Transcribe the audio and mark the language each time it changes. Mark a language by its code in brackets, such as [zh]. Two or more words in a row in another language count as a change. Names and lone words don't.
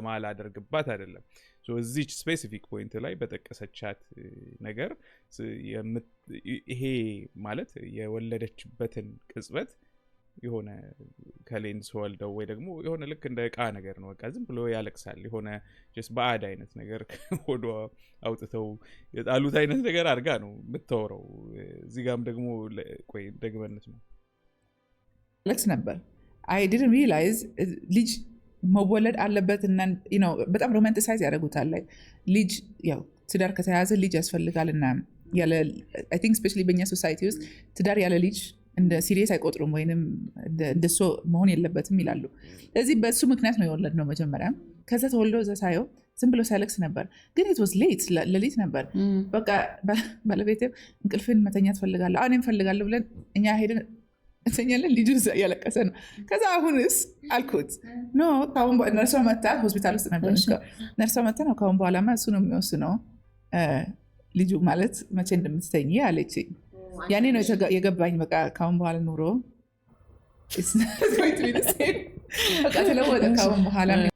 [am] አላደርግባት አይደለም። እዚች [en] specific point [am] ላይ በጠቀሰቻት ነገር ይሄ ማለት የወለደችበትን ቅጽበት የሆነ ከሌንስ ወልደው ወይ ደግሞ የሆነ ልክ እንደ ዕቃ ነገር ነው በቃ ዝም ብሎ ያለቅሳል የሆነ ጀስት ባዕድ አይነት ነገር ወዶ አውጥተው የጣሉት አይነት ነገር አድርጋ ነው የምታወራው። እዚህ ጋርም ደግሞ ቆይ ደግመነት ነው ለክስ ነበር [en] I didn't realize [am] ልጅ መወለድ አለበት እና በጣም ሮማንቲሳይዝ ያደርጉታል ላይ ልጅ ያው ትዳር ከተያዘ ልጅ ያስፈልጋልና ያለ [en] I think especially [am] በእኛ ሶሳይቲ ውስጥ ትዳር ያለ ልጅ እንደ ሲሪየስ አይቆጥሩም ወይንም እንደሱ መሆን የለበትም ይላሉ። ስለዚህ በሱ ምክንያት ነው የወለድነው መጀመሪያ። ከዛ ተወልዶ እዛ ሳየው ዝም ብሎ ሳይለቅስ ነበር፣ ግን [en] it was late [am] ለሊት ነበር። በቃ ባለቤቴ እንቅልፍን መተኛት ፈልጋለሁ እኔም ፈልጋለሁ ብለን እኛ ሄደን እንተኛለን፣ ልጁ እያለቀሰ ነው። ከዛ አሁንስ አልኩት ኖ ካሁን ነርሷ መታ ሆስፒታል ውስጥ ነበር ነርሷ መታ ነው ካሁን በኋላማ እሱ ነው የሚወስነው ልጁ ማለት መቼ እንደምትተኝ አለችኝ። ያኔ ነው የገባኝ በቃ ካሁን በኋላ ኑሮ በቃ ተለወጠ ካሁን በኋላ።